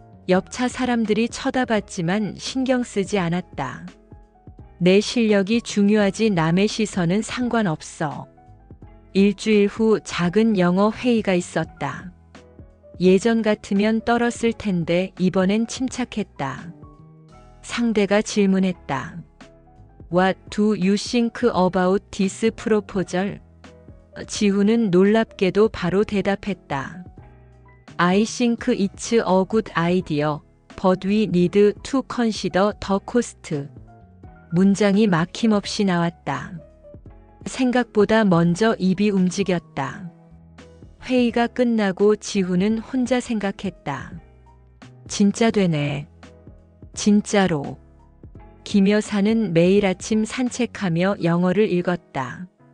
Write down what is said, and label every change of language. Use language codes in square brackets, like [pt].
[ko] 옆차 사람들이 쳐다봤지만 신경 쓰지 않았다. 내 실력이 중요하지 남의 시선은 상관없어. 일주일 후 작은 영어 회의가 있었다. 예전 같으면 떨었을 텐데 이번엔 침착했다. 상대가 질문했다. [en] What do you think about this proposal? [ko] 지훈은 놀랍게도 바로 대답했다. [en] I think it's a good idea, but we need to consider the cost. [ko] 문장이 막힘없이 나왔다. 생각보다 먼저 입이 움직였다. 회의가 끝나고 지훈은 혼자 생각했다. 진짜 되네. 진짜로. 김 여사는 매일 아침 산책하며 영어를 읽었다.